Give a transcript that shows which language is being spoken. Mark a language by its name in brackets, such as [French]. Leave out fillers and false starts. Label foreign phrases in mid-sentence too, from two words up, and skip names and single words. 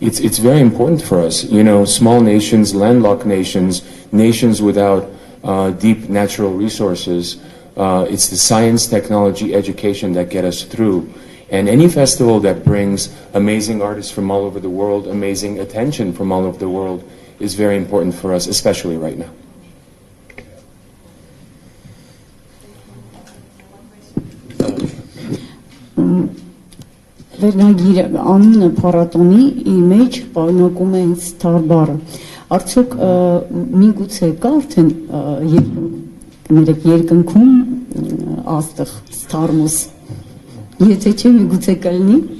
[English] it's very important for us. You know, small nations, landlocked nations, nations without deep natural resources. It's the science, technology, education that get us through. And any festival that brings amazing artists from all over the world, amazing attention from all over the world, is very important for us, especially right now. [Armenian] Վերնագիրը անունը փառատոնի մեջ պարունակում է հենց STAR բառը։ Արդյոք միգուցե կա արդեն երկնքում աստղ STARMUS։ Եթե չէ միգուցե կլինի։